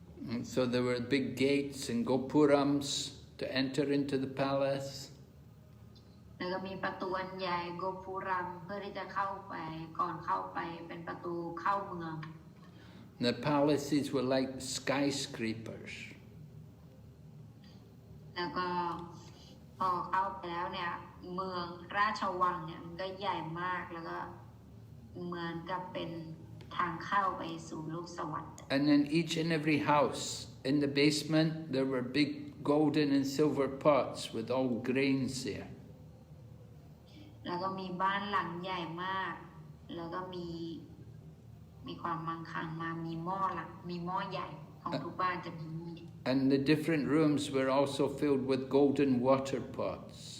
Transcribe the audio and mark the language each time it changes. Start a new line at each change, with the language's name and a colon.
English: And so there were big gates and gopurams to enter into the palace.
Thai: แล้วก็มีประตูอันใหญ่โกพุรัมเพื่อที่จะเข้าไปก่อนเข้าไปเป็นประตูเข้าเมือง
English: The palaces were like skyscrapers.
Thai: แล้วก็พอเข้าไปแล้วเนี่ยเมืองราชวังเนี่ยมันก็ใหญ่มากแล้วก็เหมือนกับเป็นทางเข้าไปสู่โลกสวรรค์
English: And in each and every house, in the basement, there were big golden and silver pots with all grains there.
Thai: แล้วก็มีบ้านหลังใหญ่มากแล้วก็มีความมั่งคั่งมามีหม้อใหญ่ของทุกบ้านจะมี
English: And the different rooms were also filled with golden water pots.